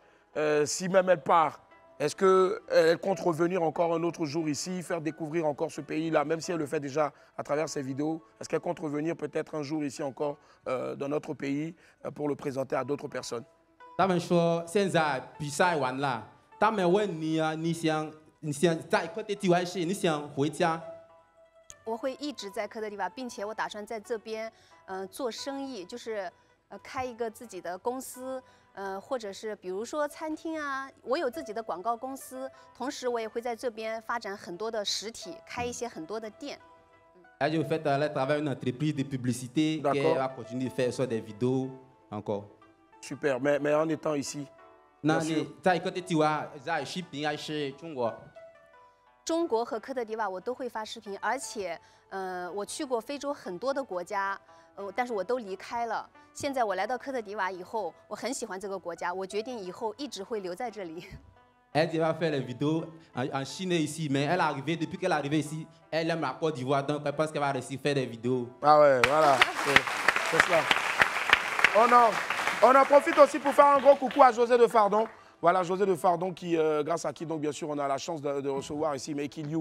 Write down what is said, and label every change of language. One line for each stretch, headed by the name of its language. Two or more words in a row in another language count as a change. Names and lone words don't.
French: Si même elle part, est-ce qu'elle compte revenir encore un autre jour ici, faire découvrir encore ce pays-là, même si elle le fait déjà à travers ses vidéos? Est-ce qu'elle compte revenir peut-être un jour ici encore dans notre pays pour le présenter à d'autres personnes? Moi,
Chinese: 我会一直在科特迪瓦，并且我打算在这边，做生意，就是开一个自己的公司，或者是比如说餐厅啊，我有自己的广告公司，同时我也会在这边发展很多的实体，开一些很多的店。
French: Elle a fait travailler une entreprise de publicité qu'elle va continuer de faire sur des vidéos encore. Super, mais en étant ici.
Chinese: 那你在科特迪瓦在视频还是中国？中国和科特迪瓦我都会发视频，而且，我去过非洲很多的国家，但是我都离开了。现在我来到科特迪瓦以后，我很喜欢这个国家，我决定以后一直会留在这里。
French: Elle va faire les vidéos en Chine ici, mais elle est arrivée depuis qu'elle est arrivée ici, elle aime la Côte d'Ivoire, donc elle pense qu'elle va réussir à faire des vidéos. Ah ouais, voilà, c'est cela. On en profite aussi pour faire un gros coucou à José de Fardon. Voilà, José de Fardon, grâce à qui, donc, bien sûr, on a la chance de recevoir ici Make You.